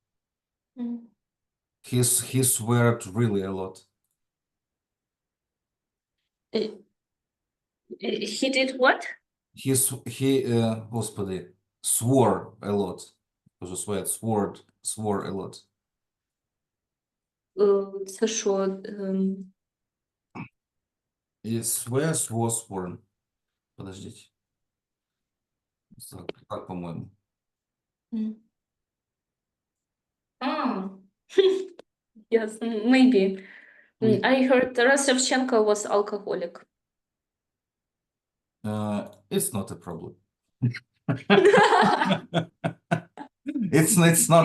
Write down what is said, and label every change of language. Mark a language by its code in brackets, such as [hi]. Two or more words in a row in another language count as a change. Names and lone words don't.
[en] He swear really a lot. He did what? He, господи, swore a lot. Тоже sweat, swore a lot. [uk] Це що? [en] И swear, swore, sworn. [ru] Подождите. Так, по-моему. [en] Yes, maybe. I heard Taras Shevchenko was alcoholic. It's not a problem. It's not